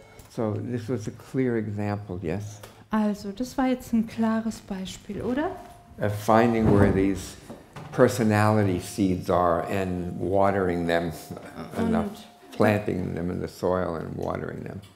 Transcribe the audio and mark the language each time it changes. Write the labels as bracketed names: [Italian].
[English] So this was a clear example, yes, [German] Also, das war jetzt ein klares Beispiel, oder? [English] of finding where these personality seeds are and watering them enough, planting them in the soil and watering them.